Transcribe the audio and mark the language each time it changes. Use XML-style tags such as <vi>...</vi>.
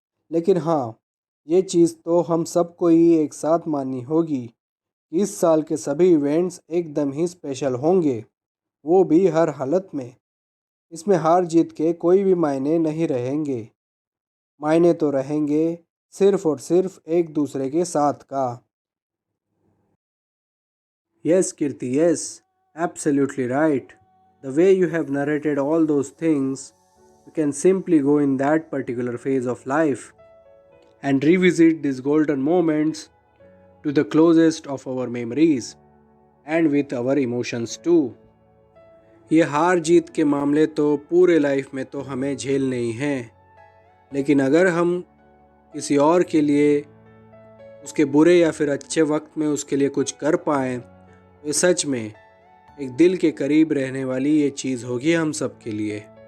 <hi>लेकिन हाँ, ये चीज़ तो हम सबको ही एक साथ माननी होगी कि इस साल के सभी इवेंट्स एकदम ही स्पेशल होंगे, वो भी हर हालत में। इसमें हार जीत के कोई भी मायने नहीं रहेंगे, मायने तो रहेंगे सिर्फ और सिर्फ एक दूसरे के साथ का।</hi> <en>Yes, Kirti, yes, absolutely right. The way you have narrated all those things, we can simply go in that particular phase of life and revisit these golden moments to the closest of our memories and with our emotions too.</en> <hi>ये हार जीत के मामले तो पूरे life में तो हमें झेलने ही हैं, लेकिन अगर हम किसी और के लिए उसके बुरे या फिर अच्छे वक्त में उसके लिए कुछ कर पाएँ तो सच में एक दिल के करीब रहने वाली ये चीज़ होगी हम सब के लिए।</hi>